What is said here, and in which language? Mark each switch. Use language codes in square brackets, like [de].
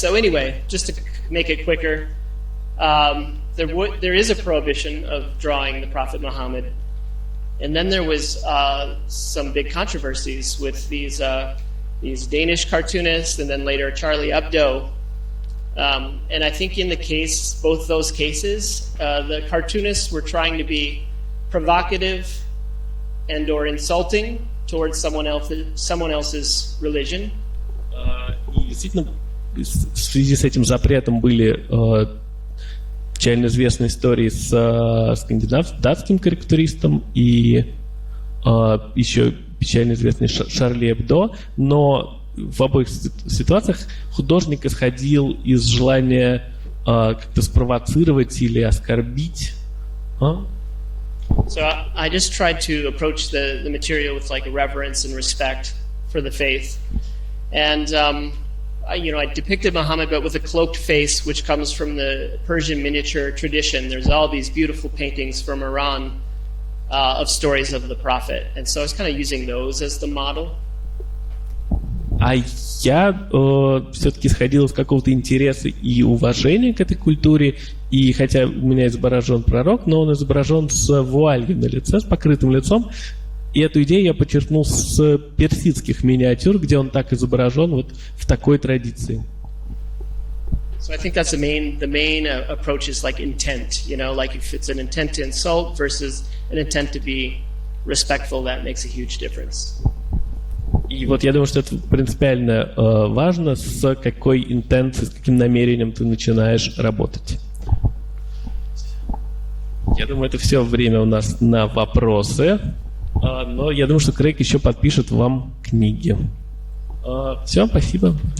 [en] So anyway, just to make it quicker, there is a prohibition of drawing the Prophet Muhammad, and then there was some big controversies with these Danish cartoonists, and then later Charlie Hebdo. And I think in both those cases, the cartoonists were trying to be provocative and or insulting towards someone else's religion. [ru] И действительно, в связи с этим запретом были печально известные истории с датским карикатуристом и еще печально известный Шарли Эбдо, но в обоих ситуациях художник исходил из желания как-то спровоцировать или оскорбить. [en] So I just tried to approach the material with like a reverence and respect for the faith. And I depicted Muhammad, but with a cloaked face, which comes from the Persian miniature tradition. There's all these beautiful paintings from Iran of stories of the Prophet. And so I was kind of using those as the model. [ru] А я все-таки исходил из какого-то интереса и уважения к этой культуре. И хотя у меня изображен пророк, но он изображен с вуалью на лице, с покрытым лицом. И эту идею я подчеркнул с персидских миниатюр, где он так изображен вот в такой традиции. [en] So I think that's the main approach is like intent, like if it's an intent to insult versus an intent to be respectful, that makes a huge difference. [ru] И вот я думаю, что это принципиально важно, с какой интенцией, с каким намерением ты начинаешь работать. Я думаю, это все время у нас на вопросы. Но я думаю, что Крейг еще подпишет вам книги. Все, спасибо.